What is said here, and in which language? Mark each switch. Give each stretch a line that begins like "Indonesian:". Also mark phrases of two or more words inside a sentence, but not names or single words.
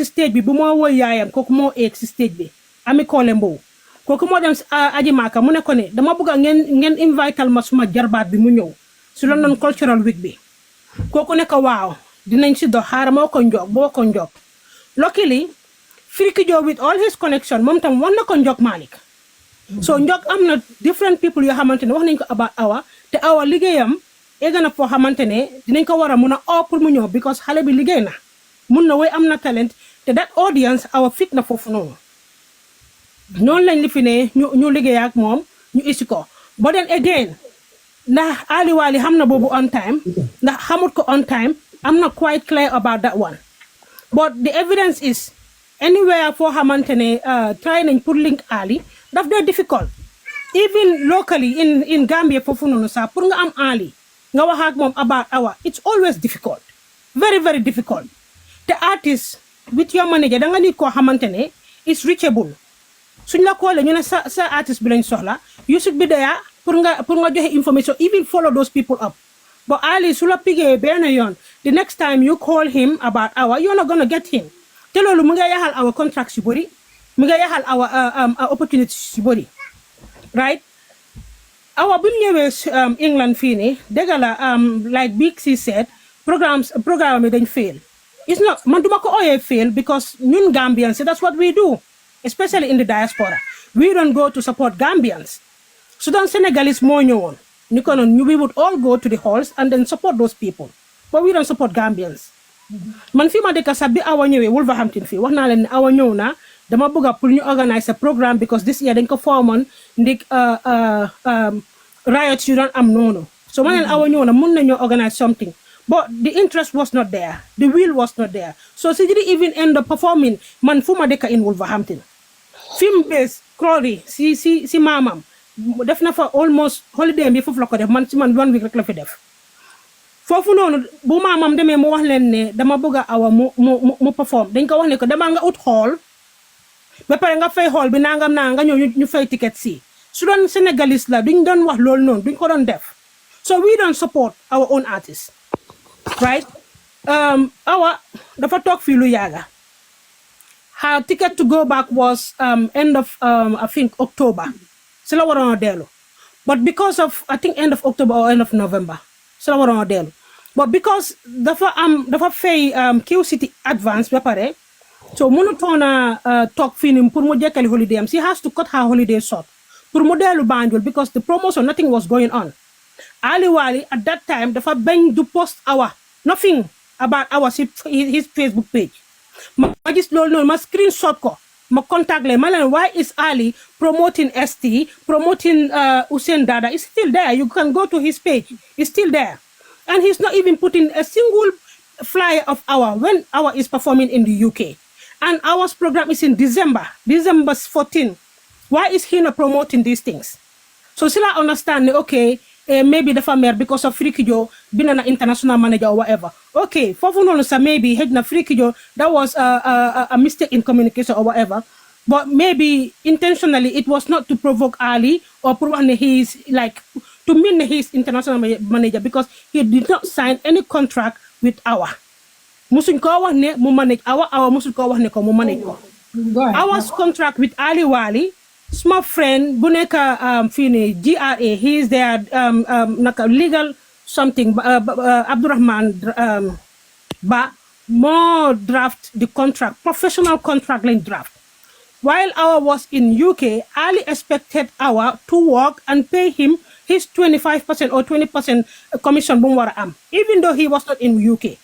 Wolof: stage bi bu moo woy yaayam kooku moo eeg si stage bi ami koole mbow kooku moo dem aji maaka mu ne ko ne dama bëgg ngeen invital ma suma jarbaat bi mu ñëw si London Cultural Week bi kooku ne ko waaw dinañ si dox xaaral boo ko njog luckily Firiki Jobe
English: with all his connection
Wolof: moom tam wax na ko Njok Malik so Njok am na
English: different people
Wolof: yoo xamante ne wax nañ ko about Awa te Awa liggéeyam egga na foo xamante ne dinañ ko war a mun a pour mu ñëw because xale bi liggéey na mun na way am na talent te
English: that audience
Wolof: Awa fit na foofu noonu lañ li fi ne ñu liggéey ak moom ñu isi ko
English: but then again
Wolof: ndax Ali Wali xam na boobu
English: on time
Wolof: ndax xamut ko
English: on time I'm not quite clear about that one but the evidence is anywhere
Wolof: foo xamante ne try nañ pour link Ali daf dee
English: difficult even locally in Gambia
Wolof: foofu noonu sax pour nga am Ali nga wax ak moom
English: about Awa it's always difficult very very difficult
Wolof: te
English: artist with your manager
Wolof: da nga nit koo xamante ne
English: is reachable
Wolof: suñ la koolee ñu ne sa artist bi lañ soxla
English: you should be there
Wolof: pour nga joxe
English: information even follow those people up but Ali
Wolof: su la pigee benn yoon
English: the next time you call him about Awa you're not gonna get him
Wolof: te loolu mu nga yaxal Awa contracts yu bëri mu nga yaxal Awa opportunities yu bëri right Awa bi mu ñëwee England fii nii dëgg la
English: like Big C said
Wolof: programme yi dañ fail
English: it's not
Wolof: man duma ko ooyee
English: fail because ñun Gambians that's what we do especially in the diaspora we don't go to support Gambians
Wolof: su doon Senegalese moo ñëwoon ñu ko noonu
English: we would all go to the halls and then support those people but we don't support Gambians
Wolof: man fii ma dëkk sax bi Awa ñëwee Wolverhampton fii wax naa leen ne Awa ñëw na dama bëgg pour ñu
English: organise a programme because this year
Wolof: dañ ko formoon ndik
English: riots
Wolof: yu doon am noonu
English: so
Wolof: ma leen Awa ñëw na mun nañoo
English: organise something but the interest was not there the will was not there so she didn't even end up performing
Wolof: man fu ma dëkk in Wolverhampton
English: film base
Wolof: Crawley si maamam def na fa
English: almost holiday
Wolof: bi foofu la ko def man 1 week rek la fi def foofu noonu bu maamam demee mu wax leen ne dama bëgg a Awa mu perform dañ ko wax ne ko demal nga ut hall ba pare nga fay hall bi nangam naa nga ñëw ñu fay ticket si su doon Senegalese la duñ doon wax loolu noonu duñ ko doon def
English: so we don't support our own artists
Wolof: right Awa dafa toog fii lu yàgga
English: her ticket to go back was end of I think October
Wolof: sila waroon a dellu.
English: But because of, I think, end of October or end of November,
Wolof: sila waroon a dellu.
English: But because
Wolof: dafa fay Q City advance ba pare, so mënutoon a toog fii nii pour mu jekkali holiday am.
English: She has to cut her holiday short.
Wolof: Pour mu dellu
English: Banjul because the promotion, nothing was going on. Ali Wali at that time
Wolof: dafa bañ du
English: post nothing about his Facebook page.
Wolof: Ma gis loolu noonu ma screenshot ko. Ma contact le ma leen,
English: why is Ali promoting ST, promoting Hussein Dada? It's still there. You can go to his page. It's still there. And he's not even putting a single flyer of when Awa is performing in the UK. And Awa's program is in December 14. Why is he not promoting these things? So sila understand, okay, maybe the family because of Frikijo being an international manager or whatever. Okay, maybe Frikijo, that was a mistake in communication or whatever. But maybe intentionally it was not to provoke Ali or to mean he's international manager because he did not sign any contract with Awa.
Wolof: Musun ko wax ne mu manage Awa musun ko wax ne ko mu manage ko.
English: Awa's contract with Ali Wali, small friend
Wolof: bu nekk fini
English: GRA, he is their naka legal something Abdurrahman Ba more draft the contract, professional contract line draft. While Awa was in UK, Ali expected Awa to work and pay him his 25% or 20% commission even though he was not in UK.